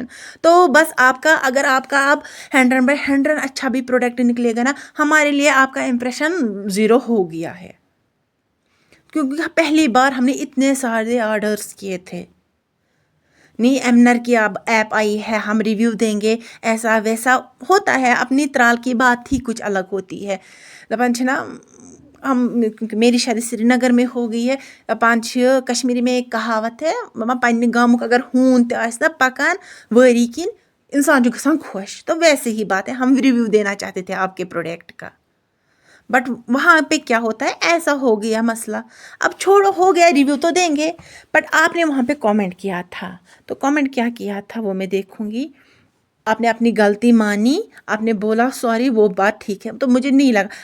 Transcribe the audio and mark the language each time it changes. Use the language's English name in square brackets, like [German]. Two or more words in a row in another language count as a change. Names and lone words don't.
[Urdu] تو بس اگر آپ کا 100/100 اچھا بھی پروڈکٹ نکلے گا نا، ہمارے لیے آپ کا امپریشن 0 ہو گیا ہے، کیونکہ پہلی بار ہم نے اتنے سارے آرڈرز کیے تھے. نہیں ایمنر کی ایپ آئی ہے، ہم ریویو دیں گے، ایسا ویسا ہوتا ہے. اپنی ترال کی بات ہی کچھ الگ ہوتی ہے. [Kashmiri] دپان چھنا [Urdu] کیونکہ میری شادی سری نگر میں ہو گئی ہے، [Kashmiri] دپان چھ [Urdu] کشمیری میں ایک کہاوت ہے، [Kashmiri] پننہِ گامُک اگر ہوٗن تہِ آسہِ نا پکان وٲری کِنۍ، انسان چھُ گژھان خوش. [Urdu] تو ویسے ہی بات ہے، ہم ریویو دینا چاہتے تھے آپ کے پروڈکٹ کا، بٹ وہاں پہ کیا ہوتا ہے، ایسا ہو گیا مسئلہ. اب چھوڑو، ہو گیا، ریویو تو دیں گے. بٹ آپ نے وہاں پہ کامنٹ کیا تھا، تو کامنٹ کیا کیا تھا وہ میں دیکھوں گی. آپ نے اپنی غلطی مانی، آپ نے بولا سوری، وہ بات ٹھیک ہے، تو مجھے نہیں لگا.